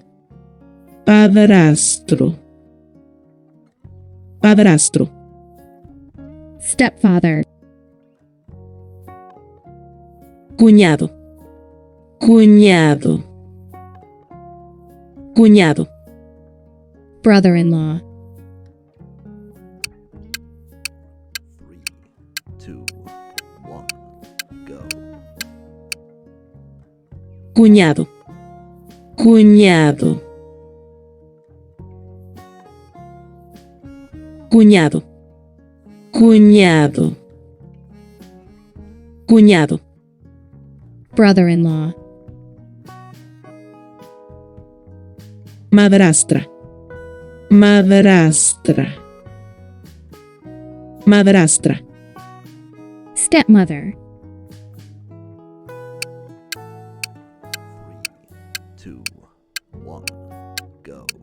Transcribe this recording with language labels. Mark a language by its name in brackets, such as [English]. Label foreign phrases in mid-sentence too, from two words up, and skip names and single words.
[Spanish] Padrastro. Padrastro. [English] Stepfather. [Spanish] Cuñado. Cuñado. Cuñado. [English] Brother-in-law. 3, 2, 1, go. [Spanish] Cuñado. Cuñado. Cuñado. Cuñado. Cuñado. [English] Brother-in-law. [Spanish] Madrastra. Madrastra. Madrastra. [English] Stepmother. 3, 2, 1, go.